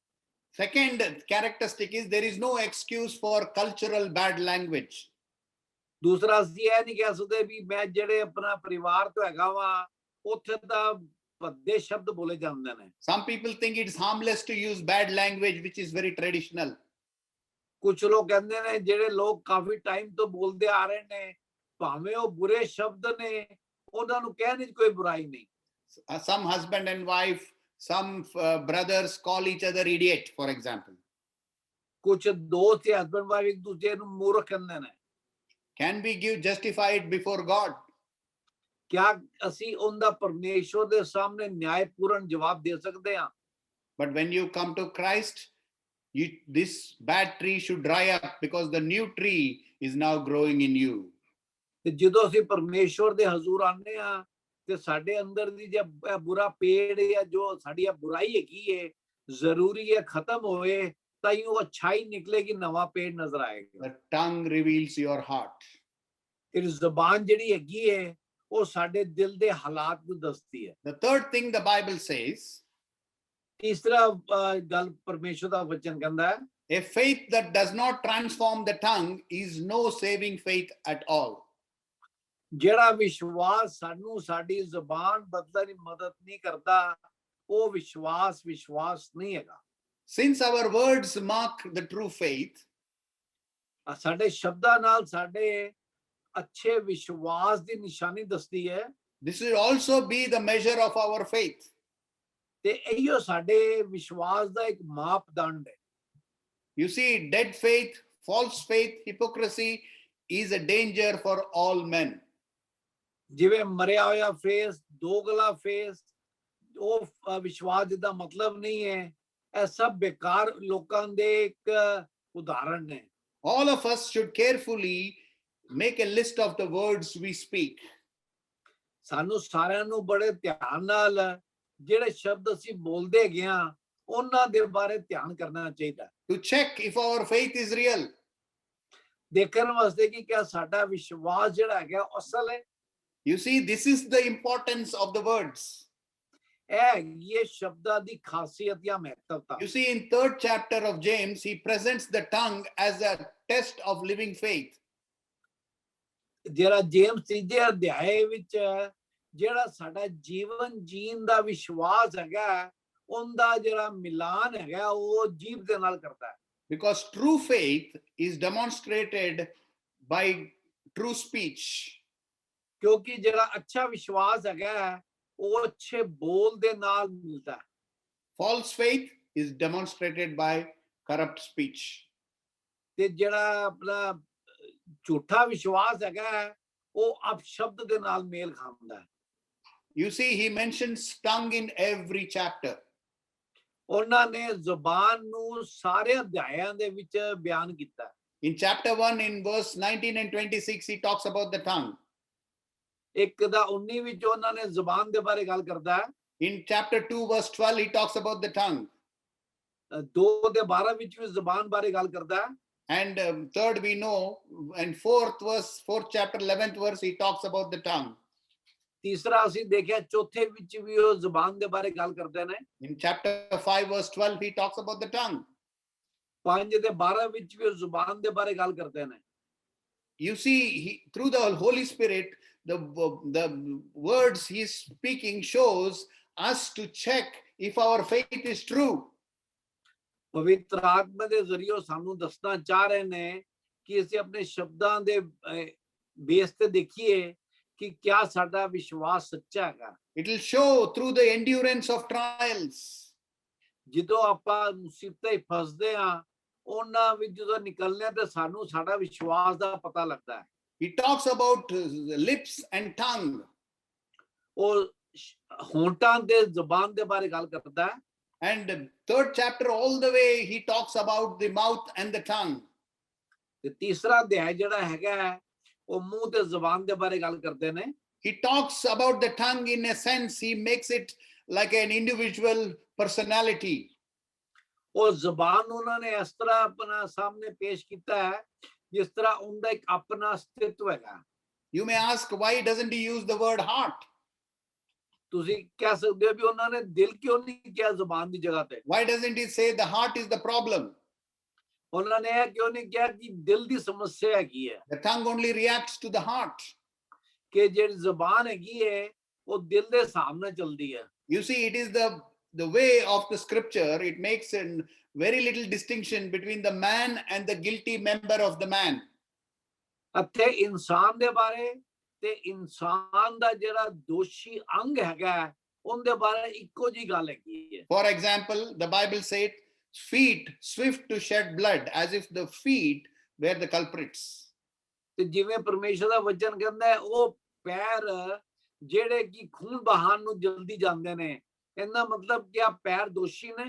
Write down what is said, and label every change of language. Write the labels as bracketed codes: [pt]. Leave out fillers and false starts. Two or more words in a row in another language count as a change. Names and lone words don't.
[en] Second characteristic is there is no excuse for cultural bad language. [pa] ਦੂਸਰਾ ਅਸੀਂ ਇਹ ਨਹੀਂ ਕਹਿ ਸਕਦੇ ਵੀ ਮੈਂ ਜਿਹੜੇ ਆਪਣਾ ਪਰਿਵਾਰ ਤੋਂ ਹੈਗਾ ਵਾ ਉੱਥੇ ਤਾਂ ਭੱਦੇ ਸ਼ਬਦ ਬੋਲੇ ਜਾਂਦੇ ਨੇ। [en] Some people think it's harmless to use bad language which is very traditional. [pa] ਕੁਝ ਲੋਕ ਕਹਿੰਦੇ ਨੇ ਜਿਹੜੇ ਲੋਕ ਕਾਫੀ ਟਾਈਮ ਤੋਂ ਬੋਲਦੇ ਆ ਰਹੇ ਨੇ ਭਾਵੇਂ ਉਹ ਬੁਰੇ ਸ਼ਬਦ ਨੇ ਉਹਨਾਂ ਨੂੰ ਕਹਿਣ ਵਿੱਚ ਕੋਈ ਬੁਰਾਈ ਨਹੀਂ। [en] Some husband and wife, some brothers call each other idiot, for example. [pa] ਕੁਝ ਦੋਸਤ ਜਾਂ [en] husband wife [pa] ਇੱਕ ਦੂਜੇ ਨੂੰ ਮੂਰਖ ਕਹਿੰਦੇ ਨੇ। [en] Can we give justified before God? [pa] ਕਿਆ ਅਸੀਂ ਉਹਦਾ ਪਰਮੇਸ਼ਵਰ ਦੇ ਸਾਹਮਣੇ ਨਿਆਇਪੂਰਨ ਜਵਾਬ ਦੇ ਸਕਦੇ ਹਾਂ? [en] But when you come to Christ, this bad tree should dry up because the new tree is now growing in you. [pa] ਤੇ ਜਦੋਂ ਅਸੀਂ ਪਰਮੇਸ਼ਵਰ ਦੇ ਹਜ਼ੂਰ ਆਉਂਦੇ ਆ ਤੇ ਸਾਡੇ ਅੰਦਰ ਦੀ ਜੇ ਬੁਰਾ ਪੇੜ ਜਾਂ ਜੋ ਸਾਡੀ ਬੁਰਾਈ ਹੈਗੀ ਹੈ ਜ਼ਰੂਰੀ ਹੈ ਖਤਮ ਹੋਏ ਤਾਂ ਹੀ ਉਹ ਅੱਛਾਈ ਨਿਕਲੇਗੀ ਨਵਾਂ ਪੇੜ ਨਜ਼ਰ ਆਏਗਾ। [en] The tongue reveals your heart. [pa] ਇਹ ਜ਼ਬਾਨ ਜਿਹੜੀ ਹੈਗੀ ਹੈ ਉਹ ਸਾਡੇ ਦਿਲ ਦੇ ਹਾਲਾਤ ਨੂੰ ਦੱਸਦੀ ਹੈ। [en] The third thing the Bible says, [pa] ਤੀਸਰਾ ਗੱਲ ਪਰਮੇਸ਼ਵਰ ਦਾ ਵਚਨ ਕਹਿੰਦਾ ਹੈ, [en] a faith that does not transform the tongue is no saving faith at all. [pa] ਜਿਹੜਾ ਵਿਸ਼ਵਾਸ ਸਾਨੂੰ ਸਾਡੀ ਜ਼ਬਾਨ ਬਦਲਣ ਦੀ ਮਦਦ ਨਹੀਂ ਕਰਦਾ ਉਹ ਵਿਸ਼ਵਾਸ ਨਹੀਂ ਹੈਗਾ। [en] Since our words mark the true faith, [pa] ਸਾਡੇ ਸ਼ਬਦਾਂ ਨਾਲ ਸਾਡੇ ਅੱਛੇ ਵਿਸ਼ਵਾਸ ਦੀ ਨਿਸ਼ਾਨੀ ਦੱਸਦੀ ਹੈ [en] This will also be the measure of our faith. [pa] ਤੇ ਇਹੀਓ ਸਾਡੇ ਵਿਸ਼ਵਾਸ ਦਾ ਇੱਕ ਮਾਪਦੰਡ ਹੈ [en] You see, dead faith, false faith, hypocrisy is a danger for all men. [pa] ਜਿਵੇਂ ਮਰਿਆ ਹੋਇਆ ਫੇਸ ਦੋਗਲਾ ਫੇਸ ਉਹ ਵਿਸ਼ਵਾਸ ਦਾ ਮਤਲਬ ਨਹੀਂ ਹੈ ਇਹ ਸਭ ਬੇਕਾਰ ਲੋਕਾਂ ਦੇ ਇੱਕ ਉਦਾਹਰਣ ਨੇ [en] All of us should carefully make a list of the words we speak. [pa] ਸਾਨੂੰ ਸਾਰਿਆਂ ਨੂੰ ਬੜੇ ਧਿਆਨ ਨਾਲ ਜਿਹੜੇ ਸ਼ਬਦ ਅਸੀਂ ਬੋਲਦੇ ਹੈਗੇ ਆ ਉਹਨਾਂ ਦੇ ਬਾਰੇ ਧਿਆਨ ਕਰਨਾ ਚਾਹੀਦਾ [en] To check if our faith is real. [pa] ਦੇਖਣ ਵਾਸਤੇ ਕਿ ਕਿਆ ਸਾਡਾ ਵਿਸ਼ਵਾਸ ਜਿਹੜਾ ਹੈਗਾ ਉਹ ਅਸਲ ਹੈ [en] You see, this is the importance of the words. [pa] ਇਹ ਸ਼ਬਦਾਂ ਦੀ ਖਾਸੀਅਤ ਜਾਂ ਮਹੱਤਵਤਾ [en] You see, in 3rd chapter of James, he presents the tongue as a test of living faith. [pa] ਜਿਹੜਾ ਜੇਮਸ ਤੀਜੇ ਅਧਿਆਏ ਵਿੱਚ ਜਿਹੜਾ ਸਾਡਾ ਜੀਵਨ ਜੀਣ ਦਾ ਵਿਸ਼ਵਾਸ ਹੈਗਾ ਉਹਦਾ ਜਿਹੜਾ ਮਿਲਾਨ ਹੈਗਾ ਉਹ ਜੀਵ ਦੇ ਨਾਲ ਕਰਦਾ ਹੈ [en] Because true faith is demonstrated by true speech. [pa] ਕਿਉਂਕਿ ਜਿਹੜਾ ਅੱਛਾ ਵਿਸ਼ਵਾਸ ਹੈਗਾ ਉਹ ਅੱਛੇ ਬੋਲ ਦੇ ਨਾਲ ਮਿਲਦਾ ਹੈ [en] False faith is demonstrated by corrupt speech. [pa] ਤੇ ਜਿਹੜਾ ਆਪਣਾ ਝੂਠਾ ਵਿਸ਼ਵਾਸ ਹੈਗਾ ਉਹ ਅਪਸ਼ਬਦ ਦੇ ਨਾਲ ਮੇਲ ਖਾਂਦਾ ਹੈ [en] You see, he mentions tongue in every chapter. [pa] ਉਹਨਾਂ ਨੇ ਜ਼ੁਬਾਨ ਨੂੰ ਸਾਰੇ ਅਧਿਆਇਆਂ ਦੇ ਵਿੱਚ ਬਿਆਨ ਕੀਤਾ [en] In chapter 1, in verse 19 and 26, he talks about the tongue. [pa] ਇੱਕ ਦਾ 19 ਵਿੱਚ ਉਹਨਾਂ ਨੇ ਜ਼ੁਬਾਨ ਦੇ ਬਾਰੇ ਗੱਲ ਕਰਦਾ ਹੈ [en] In chapter 2, verse 12, he talks about the tongue. [pa] 2 ਦੇ 12 ਵਿੱਚ ਵੀ ਜ਼ੁਬਾਨ ਬਾਰੇ ਗੱਲ ਕਰਦਾ ਹੈ [en] And third, we know, and fourth chapter, 11th verse, he talks about the tongue. [pa] ਤੀਸਰਾ ਅਸੀਂ ਦੇਖਿਆ ਚੌਥੇ ਵਿੱਚ ਵੀ ਉਹ ਜ਼ੁਬਾਨ ਦੇ ਬਾਰੇ ਗੱਲ ਕਰਦੇ ਨੇ [en] In chapter 5, verse 12, he talks about the tongue. [pa] 5 ਦੇ 12 ਵਿੱਚ ਵੀ ਉਹ ਜ਼ੁਬਾਨ ਦੇ ਬਾਰੇ ਗੱਲ ਕਰਦੇ ਨੇ [en] You see, through the Holy Spirit, the words he's speaking shows us to check if our faith is true. [pa] ਪਵਿੱਤਰ ਆਤਮਾ ਦੇ ਜ਼ਰੀਏ ਉਹ ਸਾਨੂੰ ਦੱਸਣਾ ਚਾਹ ਰਹੇ ਨੇ ਕਿ ਅਸੀਂ ਆਪਣੇ ਸ਼ਬਦਾਂ ਦੇ ਬੇਸ ਤੇ ਦੇਖੀਏ ਕਿ ਕਿਆ ਸਾਡਾ ਵਿਸ਼ਵਾਸ ਸੱਚਾ ਹੈਗਾ [en] It will show through the endurance of trials. [pa] ਜਦੋਂ ਆਪਾਂ ਮੁਸੀਬਤਾਂ 'ਚ ਫਸਦੇ ਆ ਉਹਨਾਂ ਵਿੱਚ ਜਦੋਂ ਨਿਕਲਨੇ ਆ ਤੇ ਸਾਨੂੰ ਸਾਡਾ ਵਿਸ਼ਵਾਸ ਦਾ ਪਤਾ ਲੱਗਦਾ ਹੈ [en] He talks about lips and tongue. [pa] ਉਹ ਹੋਂਠਾਂ ਤੇ ਜ਼ੁਬਾਨ ਦੇ ਬਾਰੇ ਗੱਲ ਕਰਦਾ ਹੈ [en] And 3rd chapter, all the way, he talks about the mouth and the tongue. [pa] ਤੇ ਤੀਸਰਾ ਅਧਿਆਇ ਜਿਹੜਾ ਹੈਗਾ ਉਹ ਮੂੰਹ ਤੇ ਜ਼ੁਬਾਨ ਦੇ ਬਾਰੇ ਗੱਲ ਕਰਦੇ ਨੇ [en] He talks about the tongue in a sense, he makes it like an individual personality. [pa] ਉਹ ਜ਼ੁਬਾਨ ਨੂੰ ਉਹਨਾਂ ਨੇ ਇਸ ਤਰ੍ਹਾਂ ਆਪਣਾ ਸਾਹਮਣੇ ਪੇਸ਼ ਕੀਤਾ ਹੈ ਜਿਸ ਤਰ੍ਹਾਂ ਉਹਦਾ ਇੱਕ ਆਪਣਾ ਅਸਤਿਤਵ ਹੈਗਾ [en] You may ask, why doesn't he use the word heart? [pa] ਤੁਸੀਂ ਕਹਿ ਸਕਦੇ ਹੋ ਵੀ ਉਹਨਾਂ ਨੇ ਦਿਲ ਕਿਉਂ ਨਹੀਂ ਕਿਹਾ ਜ਼ੁਬਾਨ ਦੀ ਜਗ੍ਹਾ ਤੇ [en] Why doesn't he say the heart is the problem? [pa] ਉਹਨਾਂ ਨੇ ਇਹ ਕਿਉਂ ਨਹੀਂ ਕਿਹਾ ਕਿ ਦਿਲ ਦੀ ਸਮੱਸਿਆ ਹੈਗੀ ਹੈ [en] The tongue only reacts to the heart. [pa] ਕਿ ਜਿਹੜੀ ਜ਼ੁਬਾਨ ਹੈਗੀ ਹੈ ਉਹ ਦਿਲ ਦੇ ਹਿਸਾਬ ਨਾਲ ਚੱਲਦੀ ਹੈ [en] You see, it is the way of the scripture. It makes a very little distinction between the man and the guilty member of the man. [pa] ਇੱਥੇ ਇਨਸਾਨ ਦੇ ਬਾਰੇ ਤੇ ਇਨਸਾਨ ਦਾ ਜਿਹੜਾ ਦੋਸ਼ੀ ਅੰਗ ਹੈਗਾ ਉਹਦੇ ਬਾਰੇ ਇੱਕੋ ਜੀ ਗੱਲ ਹੈਗੀ ਹੈ [en] For example, the Bible said, feet swift to shed blood, as if the feet were the culprits. [pa] ਤੇ ਜਿਵੇਂ ਪਰਮੇਸ਼ਰ ਦਾ ਵਚਨ ਕਹਿੰਦਾ ਹੈ ਉਹ ਪੈਰ ਜਿਹੜੇ ਕਿ ਖੂਨ ਬਹਾਉਣ ਨੂੰ ਜਲਦੀ ਜਾਂਦੇ ਨੇ ਇਹਦਾ ਮਤਲਬ ਕਿ ਆ ਪੈਰ ਦੋਸ਼ੀ ਨੇ